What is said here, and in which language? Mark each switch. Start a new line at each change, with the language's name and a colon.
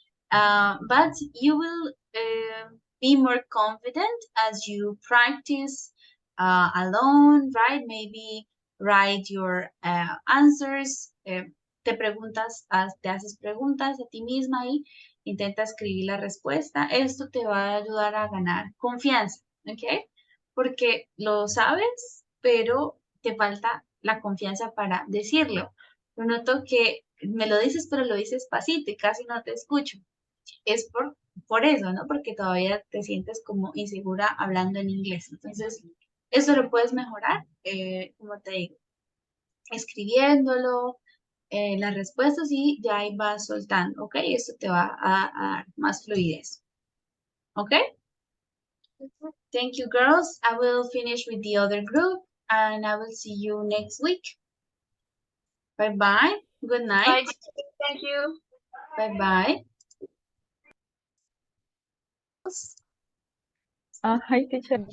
English: But you will be more confident as you practice alone, right? Maybe write your answers.
Spanish: Te haces preguntas a ti misma y intenta escribir la respuesta. Esto te va a ayudar a ganar confianza, ¿ok? Porque lo sabes, pero te falta la confianza para decirlo. Yo noto que me lo dices, pero lo dices pasito y casi no te escucho. Es por eso, ¿no? Porque todavía te sientes como insegura hablando en inglés. Entonces, eso lo puedes mejorar, como te digo, escribiéndolo, las respuestas y ya ahí vas soltando, ¿ok? Eso te va a dar más fluidez, ¿ok?
English: Thank you, girls. I will finish with the other group and I will see you next week. Bye-bye. Good night. bye, thank you. Bye-bye. Hi, teacher.